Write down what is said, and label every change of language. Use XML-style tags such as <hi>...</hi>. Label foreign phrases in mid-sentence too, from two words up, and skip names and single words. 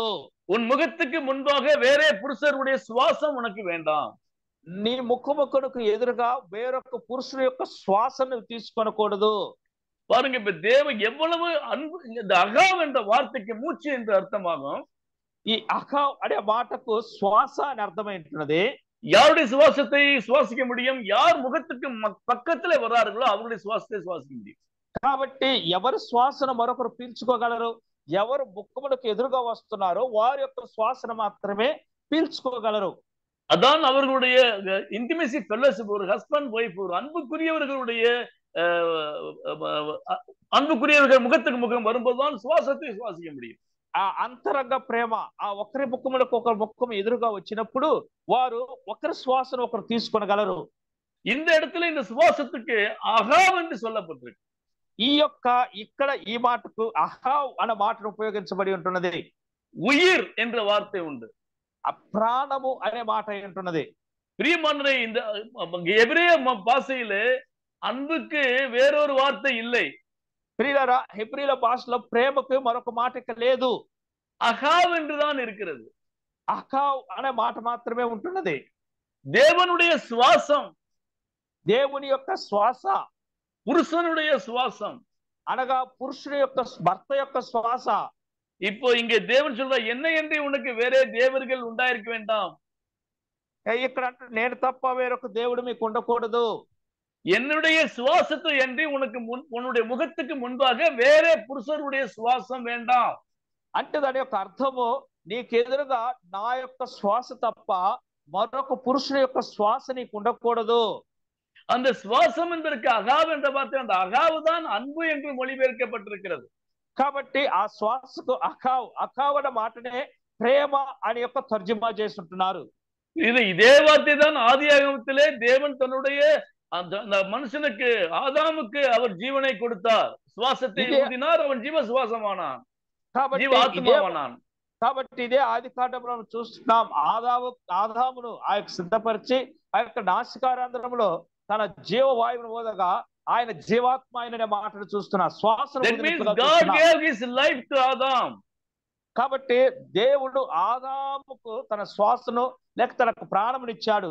<ta>உன் முகத்துக்கு முன்பாக வேறே புருஷருடைய சுவாசம் உனக்கு வேண்டாம்.</ta> <te>నీ ముఖమునకు ఎదురుగా వేరొక పురుషుడు యొక్క శ్వాసను తీసుకొనకూడదు.</te> <ta>பாருங்க, இப்ப தேவன் எவ்வளவு அன்பு. இந்த அகாவ் என்ற வார்த்தைக்கு மூச்சு என்று அர்த்தமாகும்.</ta> <te>ఈ అహావ్ అనే మాటకు శ్వాస అని అర్థమైంటున్నది.</te> <ta>யாருடைய சுவாசத்தை சுவாசிக்க முடியும்? யார் முகத்துக்கு பக்கத்துல வர்றார்களோ அவருடைய சுவாசத்தை சுவாசிக்க முடியும்.</ta> <te>కాబట్టి ఎవరు శ్వాసను మరొకరు పీల్చుకోగలరు? ఎవరు ముఖమునకు ఎదురుగా వస్తున్నారో వారి యొక్క శ్వాసను మాత్రమే పీల్చుకోగలరు.</te> <ta>அதான் அவர்களுடைய</ta> <en>intimacy fellowship.</en> <ta>ஒரு</ta> <en>husband wife,</en> <ta>ஒரு அன்புக்குரியவர்கள் முகத்துக்கு முகம் வரும்போதுதான் சுவாசத்தை சுவாசிக்க முடியும்.</ta> <te>ఆ అంతరంగ ప్రేమ, ఆ ఒకరి ముఖములకు ఒకరి ముఖం ఎదురుగా వచ్చినప్పుడు వారు ఒకరి శ్వాసను ఒకరు తీసుకొనగలరు.</te> <ta>இந்த இடத்துல இந்த சுவாசத்துக்கு அகாவ் என்று சொல்லப்பட்டிருக்கு.</ta> <te>ఈ యొక్క ఇక్కడ ఈ మాటకు అహావ్ అనే మాటను ఉపయోగించబడి ఉంటున్నది.</te> <ta>உயிர் என்ற வார்த்தை உண்டு.</ta> <te>ప్రాణము అనే మాట ఉంటున్నది.</te> <ta>பிரியமானவரே, இந்த எபிரேய பாஷையிலே அன்புக்கு வேறொரு வார்த்தை இல்லை.</ta> <te>ప్రియులారా, హెబ్రీల భాషలో ప్రేమకు మరొక మాట లేదు.</te> <ta>அகாவ் என்றுதான் இருக்கிறது.</ta> <te>అహావ్ అనే మాట మాత్రమే ఉంటున్నది.</te> <ta>தேவனுடைய சுவாசம்,</ta> <te>దేవుని యొక్క శ్వాస</te> <ta>புருஷனுடைய சுவாசம்.</ta> <te>అనగా పురుషుని యొక్క భర్త యొక్క శ్వాస.</te> <ta>இப்போ இங்க தேவன் சொல்ற, என்ன என்று உனக்கு வேற தேவர்கள் உண்டாயிருக்க வேண்டாம்,</ta> <te>ఇక్కడ అంటే నేను తప్ప వేరొక దేవుడు మీకు ఉండకూడదు.</te> <ta>என்னுடைய சுவாசத்தை என்று உனக்கு உன்னுடைய முகத்துக்கு முன்பாக வேற புருஷருடைய சுவாசம் வேண்டாம்.</ta> <te>అంటే దాని యొక్క అర్థము, నీకెదురుగా నా యొక్క శ్వాస తప్ప మరొక పురుషుని యొక్క శ్వాస నీకు ఉండకూడదు.</te> <ta>அந்த சுவாசம் என்பதற்கு அகாவ் என்ற வார்த்தை, அந்த அகாவு தான் அன்பு என்று மொழிபெயர்க்கப்பட்டிருக்கிறது.</ta> <te>కాబట్టి ఆ శ్వాసకు అఖావ్ అనే మాటనే ప్రేమ అని యొక్క తర్జుమా చేస్తుంటున్నారు.</te> <ta>இதே வார்த்தை தான் ஆதியாகமத்திலே தேவன் தன்னுடைய அந்த மனுஷனுக்கு, ஆதாமுக்கு அவர் ஜீவனை கொடுத்தார், சுவாசத்தை ஊதினார், அவன் ஜீவ சுவாசமானான், ஜீவ ஆத்மாவானான்.</ta> <te>కాబట్టి ఇదే ఆది కాండంలో చూస్తున్నాం. ఆదామును ఆ యొక్క సిద్ధపరిచి ఆ యొక్క నాసికారంధ్రములో తన జీవవాయువును వదగా ఆయన జీవాత్మ అయిన మాటను చూస్తున్నా, శ్వాసను. కాబట్టి దేవుడు ఆదాముకు తన శ్వాసను లేక తనకు ప్రాణమునిచ్చాడు.</te>